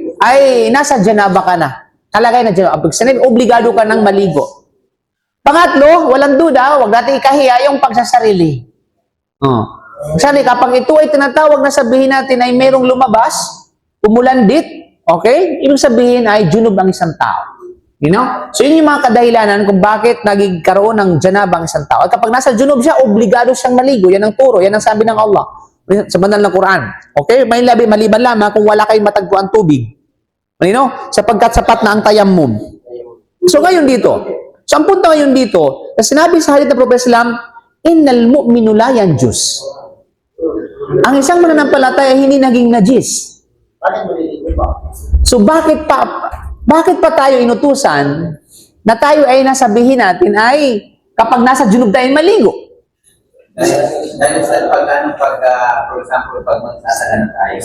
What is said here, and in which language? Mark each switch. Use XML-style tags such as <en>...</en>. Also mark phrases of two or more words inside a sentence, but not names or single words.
<tl>Ay nasa janaba ka na. Kalagay na janaba. Pag sinabi, obligado ka ng maligo. Pangatlo, walang duda, huwag natin ikahiya yung pagsasarili. Actually, kapag ito ay tinatawag na sabihin natin ay merong lumabas, umulandit, okay? Ibig sabihin ay junub ang isang tao.</tl> <en>You know?</en> <tl>So, yun yung mga kadahilanan kung bakit nagkaroon ng janaba ang isang tao. At kapag nasa junub siya, obligado siyang maligo. Yan ang turo. Yan ang sabi ng Allah sa banal ng Quran. Okay? May maliban lamang kung wala kayong matagpuan tubig.</tl> <en>You know?</en> <tl>Sapagkat sapat na ang tayammum. So, ngayon dito. So, ang punto ngayon dito, na sinabi sa hadith ng Prophet Islam,</tl> <ar>إن المؤمن لا ينجس.</ar> <tl>Ang isang mananampalataya hindi naging najis. Bakit maliligo ba? So bakit pa tayo inutusan na tayo ay nasabihin natin ay kapag nasa junub tayo maligo? Dahil sa</tl> <en>for example,</en> <tl>pag magsasala na tayo,</tl>